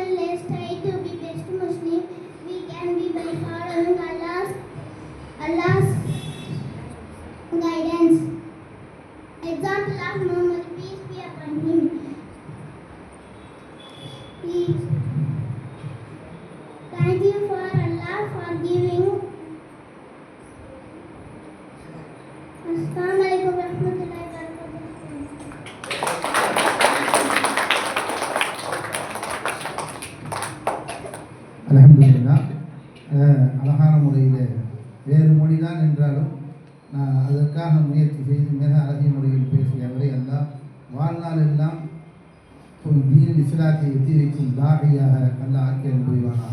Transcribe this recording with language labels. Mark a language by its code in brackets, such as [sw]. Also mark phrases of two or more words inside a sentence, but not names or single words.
[en] Let's try to be best Muslim we can be by following Allah's guidance. Example of Muhammad, peace be upon him. Thank you for Allah for giving. [ar] السلام عليكم ورحمة الله وبركاته. [ta] அல்ஹம்துலில்லாஹ். அழகான முறையில் வேறு மொழிதான் என்றாலும் நான் அதற்காக முயற்சி செய்து மிக அழகிய முறையில் பேசிய அவரை அல்லாஹ் வாழ்நாள் எல்லாம் ஒரு தீன் இஸ்லாத்தை எத்தி வைக்கும் தாகியாக அல்லாஹ் ஆக்கியம் புரிவானாக.